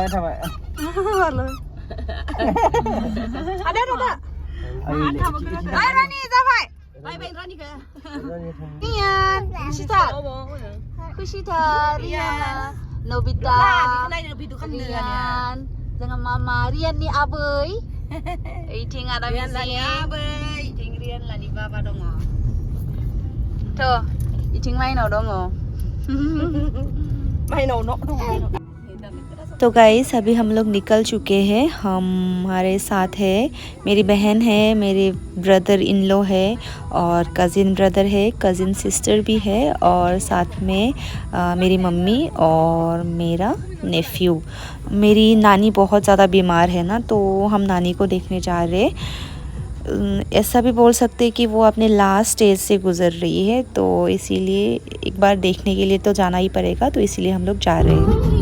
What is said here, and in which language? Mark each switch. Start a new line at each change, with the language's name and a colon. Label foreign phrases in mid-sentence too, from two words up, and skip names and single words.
Bodo: ada ayo Rani जाबाय बाय रानिखौ रियान खुसिथार रियाना नबिता रियान जोंहा मामा रियाननि आबै इथिं आदा बिजि इथिं रियान लानि बाबा दङ थ' इथिं माइनाव दङ माइनाव न' दङ
Hindi: तो गाइस अभी हम लोग निकल चुके हैं हमारे साथ है मेरी बहन है मेरे
English: brother in law
Hindi: है और
English: cousin brother
Hindi: है
English: cousin sister
Hindi: भी है और साथ में मेरी मम्मी और मेरा नेफ्यू मेरी नानी बहुत ज़्यादा बीमार है ना तो हम नानी को देखने जा रहे हैं ऐसा भी बोल सकते हैं कि वो अपने
English: last stage
Hindi: से गुज़र रही है तो इसीलिए एक बार देखने के लिए तो जाना ही पड़ेगा तो इसीलिए हम लोग जा रहे हैं